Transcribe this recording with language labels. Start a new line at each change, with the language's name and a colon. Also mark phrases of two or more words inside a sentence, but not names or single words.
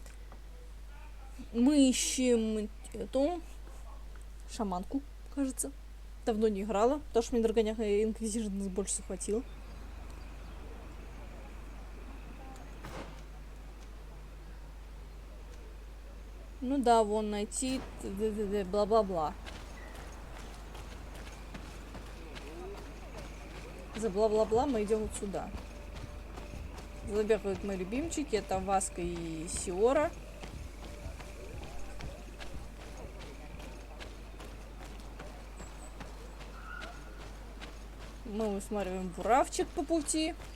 Russian: Мы ищем эту шаманку, кажется. Давно не играла, потому что мне Драгоняк и Инквизитор больше захватил. Ну да, вон найти, бла-бла-бла. За бла-бла-бла мы идем вот сюда. Забегают мои любимчики, это Васка и Сиора. Мы высматриваем буравчик по пути.